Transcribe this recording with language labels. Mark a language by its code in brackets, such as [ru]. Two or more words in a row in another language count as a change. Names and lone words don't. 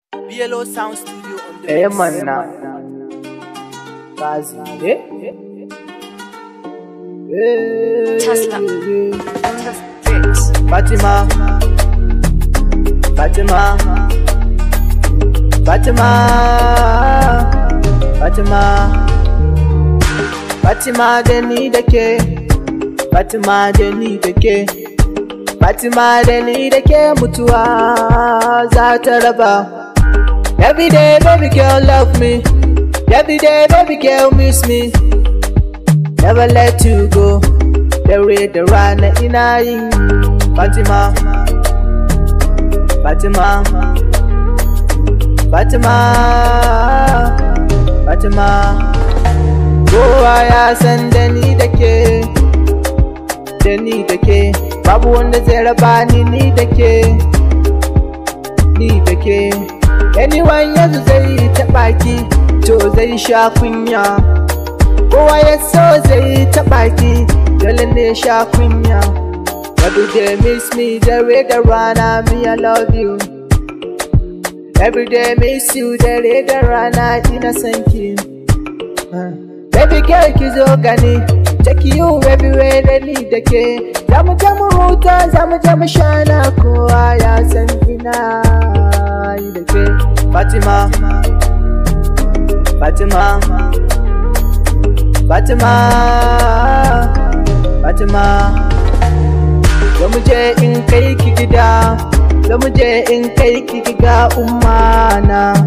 [en] BLO Sound Studio on the mix. Manna Kazi Tesla on the fix. [ha] Fatima da ni da ke, Fatima da ni da ke, Fatima da ni da ke mutuwa za ta raba. [en] Every day baby girl love me, every day baby girl miss me, never let you go, [ha] dare da rana ina yi. Fatima kowa ya san da ni da ke, babu wanda zai raba ni da ke. Anyone yanzu zai taɓa ki, to zai sha kunya. Kowa ya so zai taɓa ki, dole ne sha kunya. [en] Every day miss me, [ha] dare da rana, [en] me I love you. Every day miss you, [ha] dare da rana, ina san ki. [en] Baby girl [ha] ki zo gani, [en] take you everywhere [ha] da ni da ke. Zamu je mu huta, zamu je mu shana, kowa ya san ina yi da ke. Fatima zamu je in kai ki gida, zamu je in kai ki gida ummana.